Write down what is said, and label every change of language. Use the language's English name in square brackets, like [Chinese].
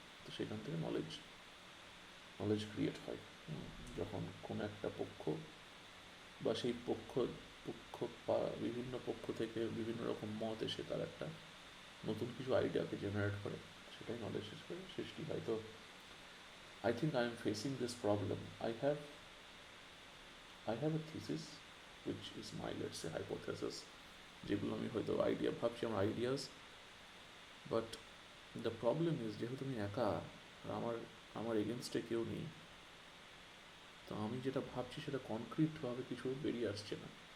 [Bangla] তো সেখান থেকে নলেজ ক্রিয়েট হয়, যখন কোনো একটা পক্ষ বা সেই পক্ষ বা বিভিন্ন পক্ষ থেকে বিভিন্ন রকম মত এসে তার একটা নতুন কিছু আইডিয়াকে জেনারেট করে, সেটাই নলেজ সৃষ্টি হয়। [English] তো I think I am facing this problem. I have a thesis which is my, let's say, hypothesis, [Bangla] যেগুলো আমি হয়তো আইডিয়া ভাবছি, আমার ideas, [English] but the problem is [Bangla] যেহেতু আমি একা আর আমার এগেনস্টে কেউ নেই, তো আমি যেটা ভাবছি সেটা কনক্রিটভাবে কিছু বেরিয়ে আসছে না।